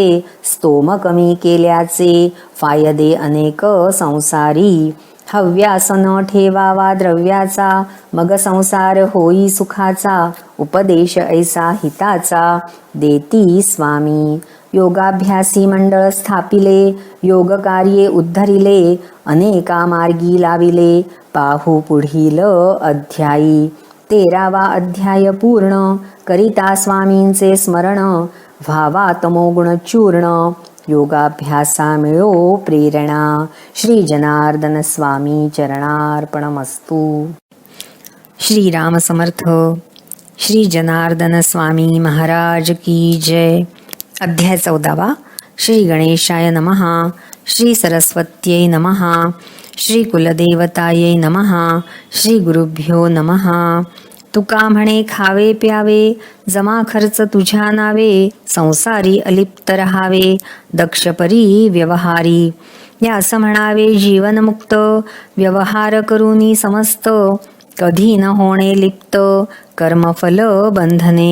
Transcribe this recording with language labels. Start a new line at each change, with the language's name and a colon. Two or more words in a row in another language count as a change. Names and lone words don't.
Marathi: स्तोम कमी केल्याचे, फायदे अनेक संसारी. हव्यास न ठेवावा द्रव्याचा, मग संसार होई सुखाचा. उपदेश ऐसा हिताचा, देती स्वामी. योगाभ्यासी मंडळ स्थापिले, योग कार्ये उद्धरिले. अनेका मार्गी लाविले, पाहू पुढील अध्यायी. 13वा अध्याय पूर्ण, करिता स्वामींचे स्मरण. व्हावा तमोगुण चूर्ण, योगाभ्यासा मिळो प्रेरणा.
Sanskrit: श्री जनार्दन स्वामी चरणार्पणमस्तु.
Marathi: श्री राम समर्थ. श्री जनार्दन स्वामी महाराज की जय. अध्याय 14वा.
Sanskrit: श्री गणेशाय नमः. श्री सरस्वत्यै नमः. श्री कुलदेवतायै नमः. श्री गुरुभ्यो नमः.
Marathi: तुका म्हणे खावे प्यावे, जमा खर्च तुझ्या नावे. संसारी अलिप्त रहावे, दक्षपरी व्यवहारी. यास म्हणावे जीवनमुक्त, व्यवहार करूनी समस्त. कधी न होणे लिप्त, कर्मफल बंधने.